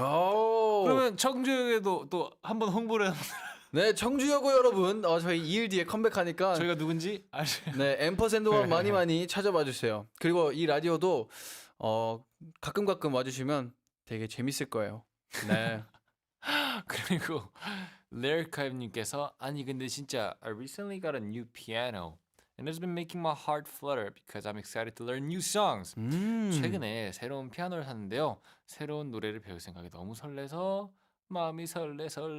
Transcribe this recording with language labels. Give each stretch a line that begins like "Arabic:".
Korean: 그러면 청주에도 또 한번 홍보를 네, 청주여고 여러분, 저희 2일 뒤에 컴백하니까 저희가 누군지 아시? 네, 앰퍼샌드만 많이 찾아봐 주세요. 그리고 이 라디오도 가끔 와주시면 되게 재밌을 거예요. 네. 그리고 레어카임님께서 아니 근데 진짜
English: I recently got a new piano and it's been making my heart flutter because I'm excited to learn new songs.
Korean: 최근에 새로운 피아노를 샀는데요. 새로운 노래를 배울 생각이 너무 설레서 마음이 설레.